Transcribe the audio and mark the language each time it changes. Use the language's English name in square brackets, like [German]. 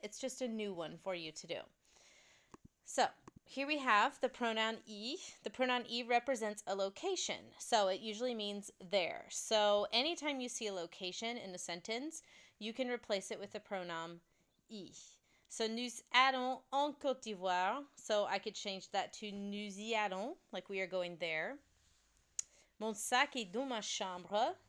[English] It's just a new one for you to do. So here we have the pronoun I. The pronoun I represents a location. So it usually means there. So anytime you see a location in a sentence, you can replace it with the pronoun I. So, [French] nous allons en Côte d'Ivoire. [English] So, I could change that to [French] nous y allons, [English] like we are going there. [French] Mon sac est dans ma chambre.